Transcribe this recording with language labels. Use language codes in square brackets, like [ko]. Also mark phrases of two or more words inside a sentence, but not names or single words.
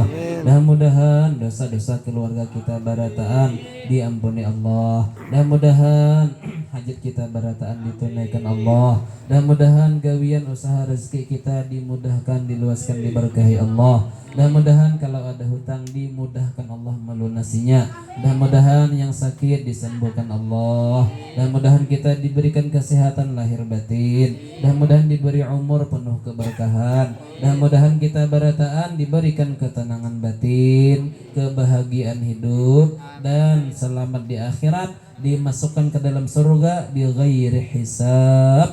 [id] Mudah-mudahan dosa-dosa keluarga kita barataan diampuni Allah. Mudah-mudahan hajat kita barataan ditunaikan Allah. Mudah-mudahan gawian usaha rezeki kita dimudahkan, diluaskan, diberkahi Allah. Mudah-mudahan kalau ada hutang dimudahkan Allah melunasinya. Mudah-mudahan yang sakit disembuhkan Allah. Mudah-mudahan kita diberikan kesehatan lahir batin. Mudah-mudahan diberi umur penuh keberkahan. Mudah-mudahan kita barataan diberikan ketenangan batin, kebahagiaan hidup, dan selamat di akhirat, dimasukkan ke dalam surga [ar] bi ghairi hisab.